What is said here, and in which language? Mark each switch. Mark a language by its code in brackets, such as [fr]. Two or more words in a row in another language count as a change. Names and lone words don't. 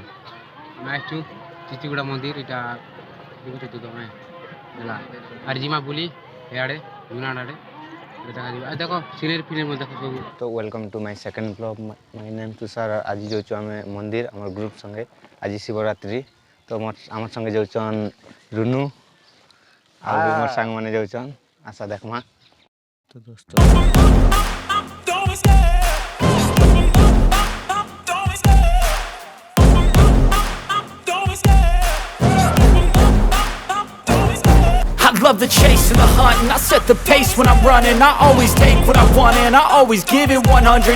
[or] ଆମେ ଆସିଛୁ ଚିଚିଗୁଡ଼ା ମନ୍ଦିର ଏଇଟା ଦେଖୁଛ ତମେ ହେଲା ଆରେ ଯିମା ବୁଲି ଏଆଡ଼େ ଜୁନାଗଡ଼ ଆଡ଼େ ଦେଖାଯିବ ଆଉ ଦେଖ [en] scenery film [or] ଦେଖ ସବୁ। ତ [en] welcome to my second vlog my name [or] ତୁଷାର। ଆଜି ଯାଉଛୁ ଆମେ ମନ୍ଦିର ଆମର ଗ୍ରୁପ୍ ସଙ୍ଗେ। ଆଜି ଶିବରାତ୍ରି ତ ଆମର ସଙ୍ଗେ ଯାଉଛନ୍ ରୁନୁ ଆଉ ବି ମୋର ସାଙ୍ଗମାନେ ଯାଉଛନ୍। ଆଶା ଦେଖମା ତ ଦୋସ୍ତ [en] I love the chase and the hunt, and I set the pace when I'm running. I always take what I want and I always give it 100.